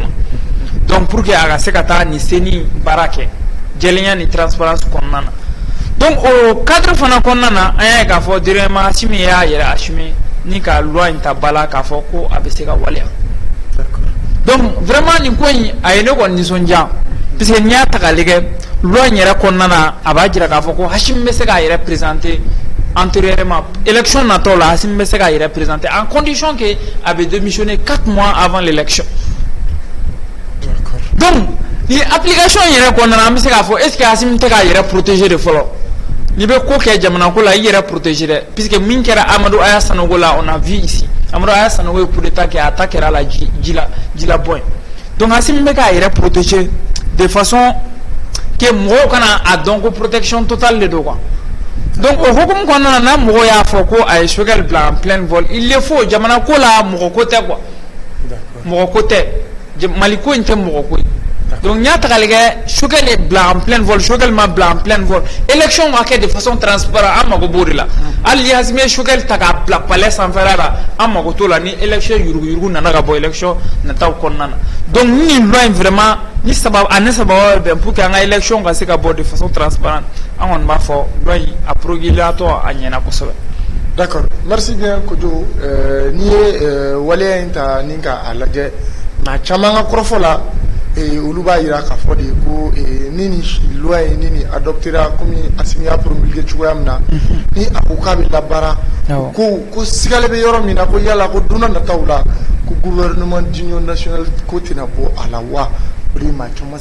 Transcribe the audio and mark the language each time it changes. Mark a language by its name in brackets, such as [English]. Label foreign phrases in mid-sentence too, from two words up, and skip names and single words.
[French] donc pour que [Bambara] a ka se ka taa nin seni baara kɛ jɛlenya ni transparence kɔnɔna na donc o cadre fana kɔnɔna na an y'a ye k'a fɔ directement Asimi y'a yɛrɛ assumer ni ka loi in ta ba la k'a fɔ ko a bɛ se ka waleya [French] donc vraiment [Bambara] nin ko in a ye ne kɔni nisɔndiya puisque n'i y'a ta k'a lajɛ loi in yɛrɛ kɔnɔna na a b'a jira k'a fɔ ko Asimi bɛ se k'a yɛrɛ [French] présenter antérieurement élection [Bambara] natɔ la Asimi bɛ se k'a yɛrɛ [French] présenter en condition que [Bambara] a bɛ [French] démissionner 4 mois avant l'élection [Bambara] donc ni application yɛrɛ kɔnɔna na an bɛ se k'a fɔ [French] est ce que [Bambara] Asimi tɛ k'a yɛrɛ protéger de fɔlɔ n'i bɛ ko kɛ jamana ko la i yɛrɛ protéger dɛ puisque min kɛra Amadou Aya Sanogo la [French] on a vu ici [Bambara] Amadou Aya Sanogo ye [French] coup d'état [Bambara] kɛ a ta kɛra la ji la bɔ ye donc Asimi bɛ k'a yɛrɛ protéger [French] de façon que [Bambara] mɔgɔw kana a dɔn ko [French] protection totale [Bambara] de don [French] quoi donc [Bambara] o hukumu kɔnɔna na mɔgɔw y'a fɔ ko a ye Choguel bila [French] en plein vol il le faut [Bambara] jamana ko la mɔgɔ ko tɛ quoi mɔgɔ ko tɛ Mali ko in tɛ mɔgɔ ko ye donc n'i y'a ta k'a lajɛ Choguel ye bila [French] en plein vol [Bambara] Choguel ma bila [French] en plein vol [Bambara] élection ka kɛ [French] de façon transparente [Bambara] an mago b'o de la hali ni Asimi ye Choguel ta k'a bila palais sanfɛla la an mago t'o la ni élection yuruguyurugu nana ka bɔ élection nataw kɔnɔna na donc ni loi in vraiment ni sababu ani sababu bɛn [French] pour que [Bambara] an ka élection ka se ka bɔ [French] de façon transparente [Bambara] an kɔni b'a fɔ loi in a proroguelatɔ a ɲɛna kosɛbɛ. [French] D'accord, merci bien Kojo. [Bambara] N'i ye waleya in ta ni k'a lajɛ maa caman ka kɔrɔfɔ la olu b'a yira k'a fɔ de ko ni nin loi ye ni nin adoptera komi Asimi y'a promulgué cogoya min na ni a ko k'a bɛ labaara ko sigale bɛ yɔrɔ min na ko yala ko don dɔ nataw la ko [French] gouvernement d'union nationale [Bambara] ko tɛna bɔ a la wa o de ye maa caman